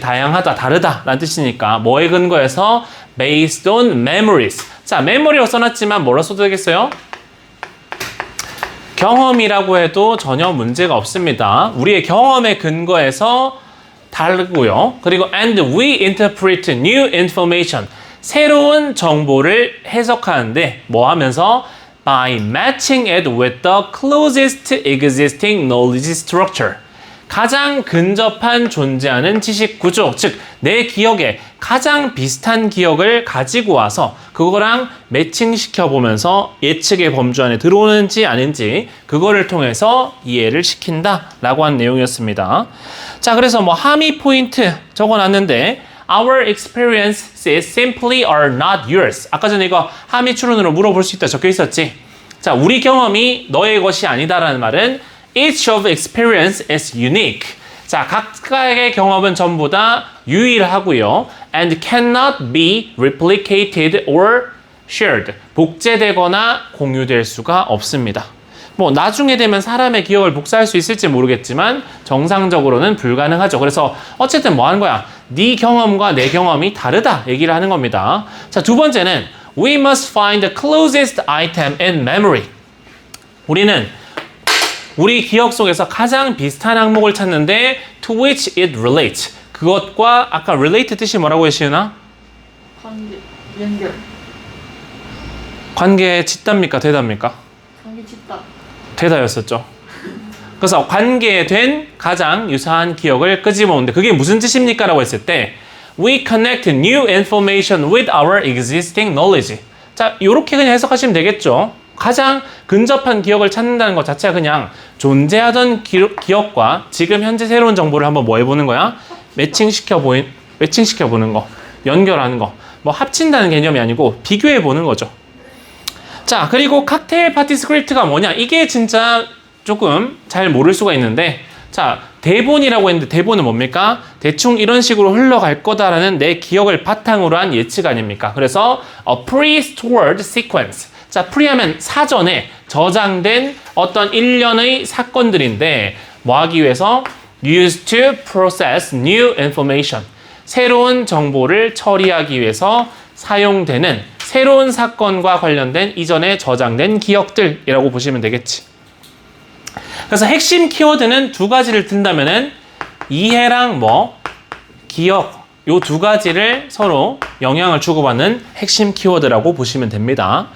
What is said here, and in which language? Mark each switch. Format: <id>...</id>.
<ko>다양하다, 다르다 라는 뜻이니까 뭐에 근거해서</ko> <en>based on memories.</en> <ko>자, memory라고 써놨지만 뭐라 써도 되겠어요? 경험이라고 해도 전혀 문제가 없습니다. 우리의 경험에 근거해서 다르고요. 그리고</ko> <en>and we interpret new information.</en> <ko>새로운 정보를 해석하는데 뭐 하면서</ko> <en>by matching it with the closest existing knowledge structure.</en> <ko>가장 근접한 존재하는 지식 구조, 즉 내 기억에 가장 비슷한 기억을 가지고 와서 그거랑 매칭시켜 보면서 예측의 범주 안에 들어오는지 아닌지 그거를 통해서 이해를 시킨다라고 한 내용이었습니다. 자, 그래서 뭐 함의 포인트 적어놨는데</ko> <en>Our experiences simply are not yours.</en> <ko>아까 전에 이거 함의 추론으로 물어볼 수 있다 적혀 있었지. 자, 우리 경험이 너의 것이 아니다라는 말은</ko> <en>Each of experience is unique.</en> <ko>자, 각각의 경험은 전부 다 유일하고요.</ko> <en>And cannot be replicated or shared.</en> <ko>복제되거나 공유될 수가 없습니다. 뭐 나중에 되면 사람의 기억을 복사할 수 있을지 모르겠지만 정상적으로는 불가능하죠. 그래서 어쨌든 뭐 하는 거야? 네 경험과 내 경험이 다르다 얘기를 하는 겁니다. 자, 두 번째는</ko> <en>We must find the closest item in memory.</en> <ko>우리는 우리 기억 속에서 가장 비슷한 항목을 찾는데</ko> <en>to which it relates.</en> <ko>그것과 아까 relate 뜻이 뭐라고 했시나? 관계, 연결. 관계 짓답니까? 되답니까? 관계 짓다. 되다였었죠. 그래서 관계된 가장 유사한 기억을 끄집어오는데 그게 무슨 뜻입니까? 라고 했을 때</ko> <en>We connect new information with our existing knowledge.</en> <ko>자, 요렇게 그냥 해석하시면 되겠죠. 가장 근접한 기억을 찾는다는 것 자체가 그냥 존재하던 기억과 지금 현재 새로운 정보를 한번 뭐 해보는 거야? 매칭시켜 보는 거, 연결하는 거. 뭐 합친다는 개념이 아니고 비교해 보는 거죠. 자, 그리고 칵테일 파티 스크립트가 뭐냐? 이게 진짜 조금 잘 모를 수가 있는데, 자, 대본이라고 했는데 대본은 뭡니까? 대충 이런 식으로 흘러갈 거다라는 내 기억을 바탕으로 한 예측 아닙니까? 그래서</ko> <en>a pre-stored sequence.</en> <ko>자, 프리하면 사전에 저장된 어떤 일련의 사건들인데 뭐 하기 위해서?</ko> <en>used to process new information.</en> <ko>새로운 정보를 처리하기 위해서 사용되는 새로운 사건과 관련된 이전에 저장된 기억들이라고 보시면 되겠지. 그래서 핵심 키워드는 두 가지를 든다면은 이해랑 뭐 기억 요 두 가지를 서로 영향을 주고받는 핵심 키워드라고 보시면 됩니다.</ko>